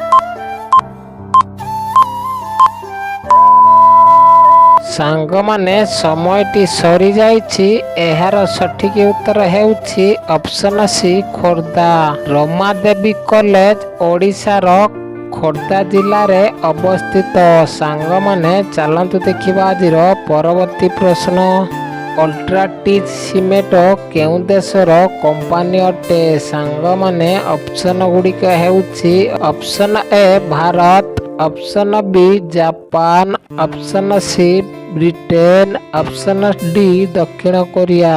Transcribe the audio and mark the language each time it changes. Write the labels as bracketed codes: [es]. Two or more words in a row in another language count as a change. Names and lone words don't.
[or] ସାଙ୍ଗ ମାନେ ସମୟଟି ସରି ଯାଇଛି। ଏହାର ସଠିକ ଉତ୍ତର ହେଉଛି ଅପ୍ସନ ସି ଖୋର୍ଦ୍ଧା। ରମାଦେବୀ କଲେଜ ଓଡ଼ିଶାର ଖୋର୍ଦ୍ଧା ଜିଲ୍ଲା ରେ ଅବସ୍ଥିତ। ସାଙ୍ଗ ମାନେ ଚଳନ୍ତୁ ଦେଖିବା ଆଜିର ପରବର୍ତ୍ତୀ ପ୍ରଶ୍ନ, ଅଲ୍ଟ୍ରାଟିଜ୍ ସିମେଣ୍ଟ କେଉଁ ଦେଶର କମ୍ପାନୀ ଅଟେ? ସାଙ୍ଗମାନେ ଅପସନ ଗୁଡ଼ିକ ହେଉଛି ଅପସନ ଏ ଭାରତ, ଅପସନ ବି ଜାପାନ, ଅପସନ ସି ବ୍ରିଟେନ, ଅପସନ ଡି ଦକ୍ଷିଣ କୋରିଆ।